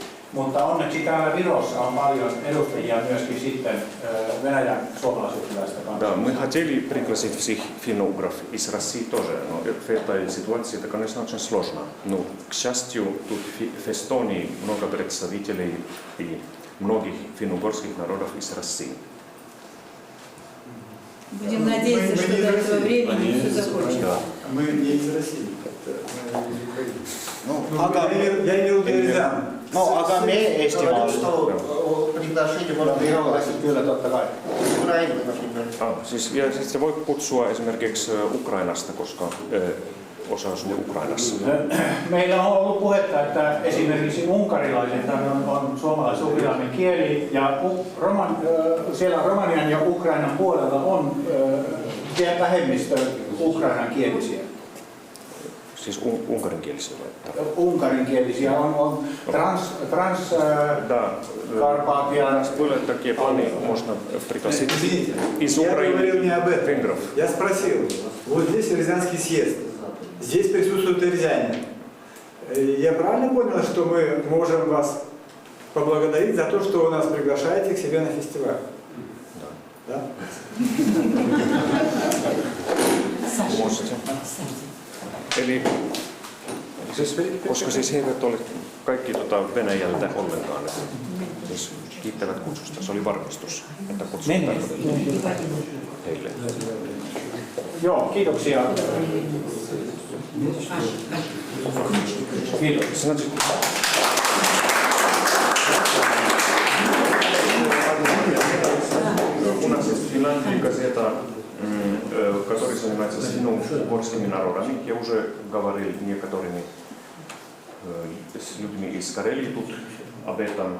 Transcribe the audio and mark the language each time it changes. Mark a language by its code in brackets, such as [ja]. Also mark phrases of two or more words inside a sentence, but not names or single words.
[fi] Mutta onneksi täällä Virossa on paljon edustajia myöskin sitten Venäjän suomalais-ukrilaisista [ru] Да, [fi] kansasta. [ru] мы хотели пригласить всех финно-угров из России тоже, но в этой ситуации это, конечно, очень сложно. Но, к счастью, тут в Эстонии много представителей и многих финно-угорских народов из России. Будем надеяться, что до этого времени все закончится. Да. Мы не из России. Мы из Украины. [et] Aga, [ru] Я имел в виду Рязань. [et] no aga me Eestimaal [ru] Приглашение можно [fi] Virolaiset kyllä, totta kai. [ru] Украину, например. [fi] Siis, ja siis se voi kutsua esimerkiksi Ukrainasta, koska osa asuu Ukrainassa. Meillä on ollut puhetta, että esimerkiksi unkarilaiset on suomalais-ukrilainen kieli ja siellä Romanian ja Ukrainan puolella on vähemmistö ukrainankielisiä. Siis unkarinkielisiä vai? Unkarinkielisiä on [ru] Да, Карпатия. нас было такие планы, можно пригласить Извините, из я говорил Украины не об этом. венгров. Я спросил, вот здесь Рязанский съезд, здесь присутствуют рязане. Я правильно понял, что мы можем вас поблагодарить за то, что вы нас приглашаете к себе на фестиваль? Да? Можете. [fi] Eli siis, koska siis he eivät ole kaikki Venäjältä ollenkaan, että siis kiittävät kutsusta. Se oli varmistus, että kutsusta heille. Joo, kiitoksia. Kiitos. [ru] Значит, у нас есть в Финляндии газета, которая занимается финно-угорскими народами. Я уже говорил некоторыми с людьми из Карелии тут об этом.